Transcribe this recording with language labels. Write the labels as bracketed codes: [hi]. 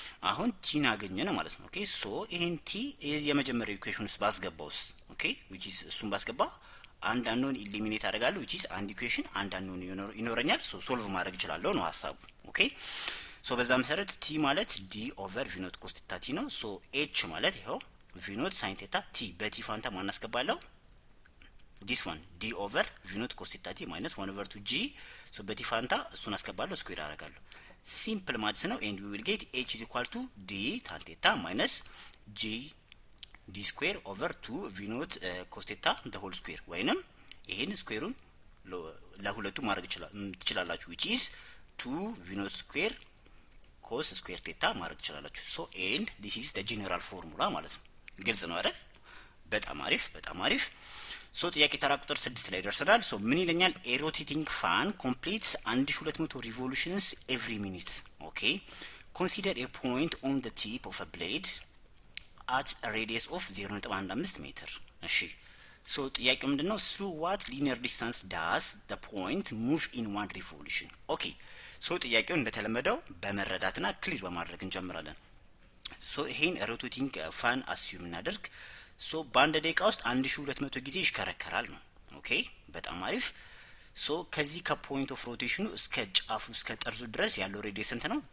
[am] አሁን ቲን አገኘን ማለት ነው። ኦኬ ሶ ይሄን ቲ የመጀመሪያው ኢኩዌሽን ውስጥ ባስገባውስ ኦኬ which is እሱን ባስገባ አንድ አንኖን ኢሊሚኔት አደርጋለሁ which is አንድ ኢኩዌሽን አንድ አንኖን ይኖረኛል። ሶ ሶልቭ ማድረግ እችላለሁ ነው ሐሳቡ። ኦኬ so በዛ መሰረት t ማለት d over v naught cos theta t ነው። so h ማለት ይሄው v naught sin theta t በቲ ፋንታ ማን አስገባለሁ? [en] this one d over v naught cos theta t minus 1/2g so [am] በቲ ፋንታ እሱን አስገባለሁ ስኩዌር አደርጋለሁ። ሲምፕል ማትስ ነው [en] and we will get h is equal to d tan theta minus g d square over 2 v naught cos theta the whole square [am] ወይንም ይሄን ስኩዌሩን ለሁለቱ ማድረግ ትችላላችሁ [en] which is 2 v naught square cos square theta [am] ማድረግ ትችላላችሁ። [en] so and this is the general formula [am] ማለት ነው። ግልጽ ነው አይደል? በጣም አሪፍ በጣም አሪፍ። so ጥያቄ ተራ ቁጥር 6 ላይ ደርሰናል። so ምን ይለኛል? [en] a rotating fan completes 1200 revolutions every minute. okay consider a point on the tip of a blade at a radius of 0.15 meter. [am] እሺ so ጥያቄው ምንድነው? [en] through what linear distance does the point move in one revolution? [am] okay so ጥያቄው እንደተለመደው በመረዳትና ክሊር በማድረግ እንጀምራለን። so ይሄን ሮቴቲንግ ፋን አስዩም እናደርግ። so በአንድ ደቂቃ ውስጥ 1200 ጊዜ ይሽከረከራል ነው። ኦኬ በጣም አሪፍ። so ከዚህ ከፖይንት ኦፍ ሮቴሽኑ እስከ ጫፉ እስከ ጠርዙ ድረስ ያለው ሬዲየስ ስንት ነው?